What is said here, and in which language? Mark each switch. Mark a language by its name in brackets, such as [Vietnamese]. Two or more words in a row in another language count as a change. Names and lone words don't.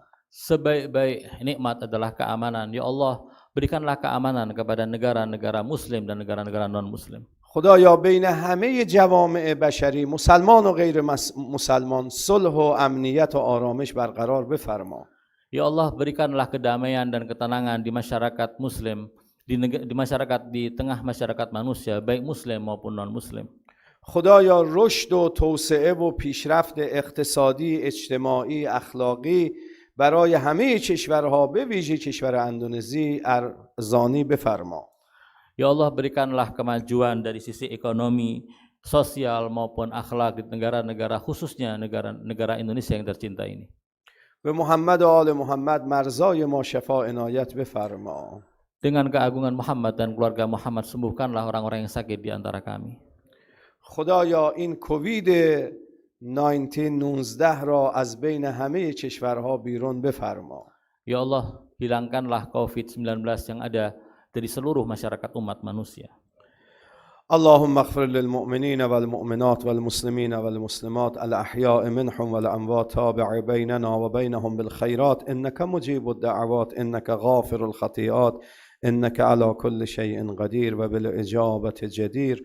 [Indonesian] Sebaik-baik nikmat adalah keamanan. [Arabic] يا الله, [Indonesian] berikanlah keamanan kepada negara-negara muslim dan negara-negara non-muslim. [Persian] خدایا بین همه جوامع بشری مسلمان و غیر مسلمان صلح و امنیت و آرامش برقرار بفرما. [Arabic] يا الله, [Indonesian] berikanlah kedamaian dan ketenangan di masyarakat muslim, di masyarakat, di tengah masyarakat manusia, baik muslim maupun non-muslim. [Persian] خدایا رشد و توسعه و پیشرفت اقتصادی، اجتماعی، اخلاقی برای همه کشورها به ویژه کشور اندونزی ارزانی بفرما. [Arabic] يا الله, [Indonesian] berikanlah kemajuan dari sisi ekonomi, sosial maupun akhlak di negara-negara, khususnya negara Indonesia yang tercinta ini. [Persian] به محمد و آل محمد مرزای ما شفا عنایت بفرما. [Indonesian] Dengan keagungan Muhammad dan keluarga Muhammad, sembuhkanlah orang-orang yang sakit di antara kami. [Persian] خدایا این کووید 19 را از بین همه کشورها بیرون بفرما. [Arabic] يا الله, [Indonesian] hilangkanlah COVID-19 yang ada dari seluruh masyarakat umat manusia. [Arabic] اللهم اغفر للمؤمنين والمؤمنات والمسلمين والمسلمات الأحياء منهم والأموات، تابع بيننا وبينهم بالخيرات إنك مجيب الدعوات، إنك غافر الخطيئات، إنك على كل شيء قدير وبالإجابة جدير.